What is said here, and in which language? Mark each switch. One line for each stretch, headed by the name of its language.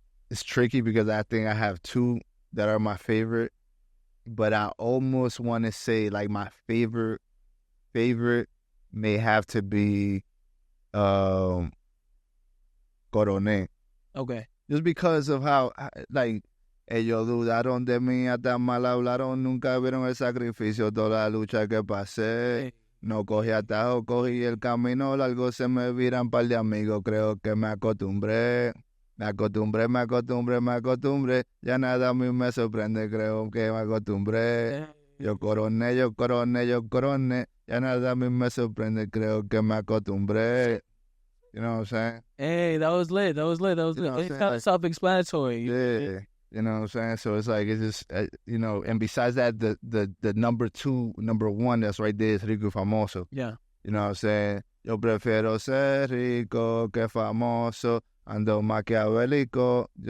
English: It's tricky because I think I have 2 that are my favorite, but I almost want to say like my favorite may have to be Coroné. Okay. Just because of how, like,
Spanish: ellos dudaron de mí, hasta mal hablaron, nunca vieron el sacrificio, toda la lucha que pasé. No cogí atajo, cogí el camino largo, se me viran par de amigos, creo que me acostumbré. Me acostumbré, ya nada a mí me sorprende, creo que me acostumbré. Yo coroné, ya nada a mí me sorprende, creo que me acostumbré.
English: You know what I'm saying? Hey, that was lit. You know, it's kind of self-explanatory. Yeah. You know what I'm saying? So it's like, it's just, you know, and besides that, the number 1 that's right there is Rico Famoso. Yeah. You know what I'm saying?
Spanish: Yo prefiero ser rico que famoso, ando maquiavélico.